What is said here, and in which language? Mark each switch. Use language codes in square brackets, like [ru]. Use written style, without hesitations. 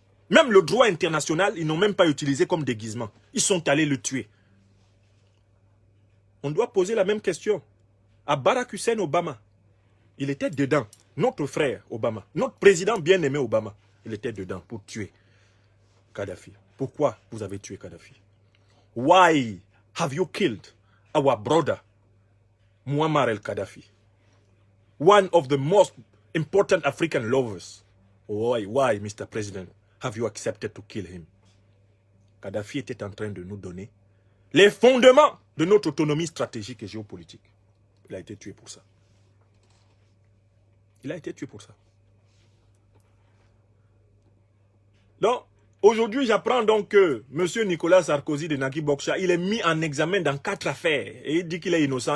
[fr] Même le droit international, ils n'ont même pas utilisé comme déguisement. Ils sont allés le tuer. On doit poser la même question à Barack Hussein Obama. Il était dedans. Notre frère Obama, notre président bien-aimé Obama, il était dedans pour tuer Kadhafi. Pourquoi vous avez tué Kadhafi? [en] Why have you killed our brother Muammar el-Kadhafi? One of the most important African lovers. Why, Mr. President, have you accepted to kill him? [fr] Kadhafi était en train de nous donner les fondements de notre autonomie stratégique et géopolitique. Il a été tué pour ça. Il a été tué pour ça. Donc, aujourd'hui, j'apprends donc que M. Nicolas Sarkozy de Nagui Bokcha, il est mis en examen dans 4 affaires. Et il dit qu'il est innocent.